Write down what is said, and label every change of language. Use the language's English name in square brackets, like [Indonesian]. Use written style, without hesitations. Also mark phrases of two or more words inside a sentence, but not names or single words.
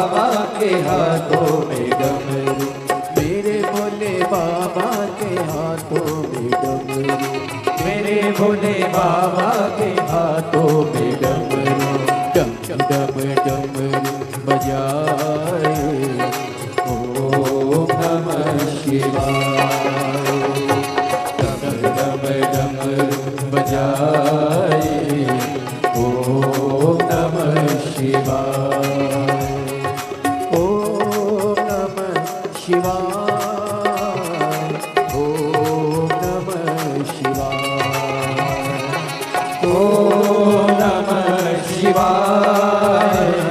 [Hindi] के हाथों में डमरू, मेरे भोले बाबा के हाथों में डमरू, मेरे भोले बाबा के हाथों में डमरू, डम डम डमरू बजाए। [Sanskrit] ओम नमः शिवाय, [Hindi] डम डम डमरू बजाए। [Sanskrit] ओम नमः शिवाय, ओम नमः शिवाय, ओम नमः शिवाय, ओम नमः शिवाय,